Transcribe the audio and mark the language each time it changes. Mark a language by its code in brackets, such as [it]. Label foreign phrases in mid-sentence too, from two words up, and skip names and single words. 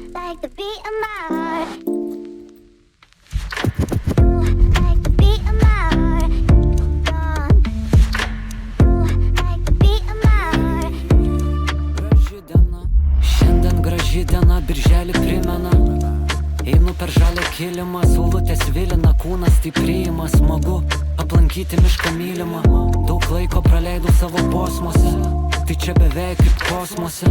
[en] like the beat of my heart. Ooh, like the beat of my heart. Ooh, like the beat of my heart. [lt] Graži diena, šiandien graži diena, birželį primena. Einu per žalią kilimą, saulutės vilina, kūnas tai priima, smagu aplankyti mišką mylimą. Daug laiko praleidau savo kosmose, tai čia beveik kaip kosmose.